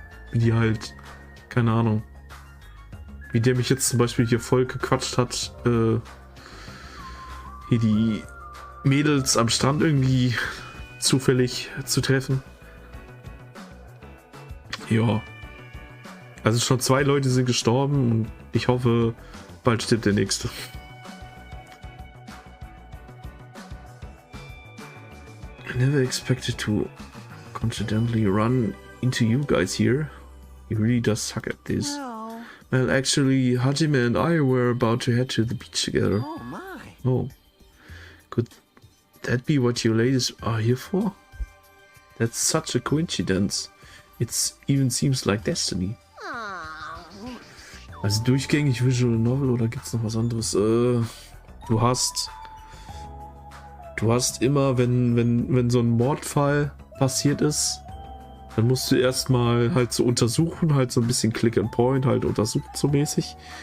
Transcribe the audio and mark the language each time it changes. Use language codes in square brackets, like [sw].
[de] Wie die halt, keine Ahnung. Wie der mich jetzt zum Beispiel hier voll gequatscht hat, hier die Mädels am Strand irgendwie zufällig zu treffen. Ja. Also schon 2 Leute sind gestorben und ich hoffe, bald stirbt der nächste. [en] I never expected to coincidentally run into you guys here. He really does suck at this. Well... Well, actually, Hajime and I were about to head to the beach together. Oh my... Oh. Could that be what you ladies are here for? That's such a coincidence. It even seems like destiny. [de] Also durchgängig Visual Novel oder gibt's noch was anderes? Du hast immer, wenn so ein Mordfall passiert ist, dann musst du erstmal halt so untersuchen, halt so ein bisschen Click and Point, halt untersucht so mäßig.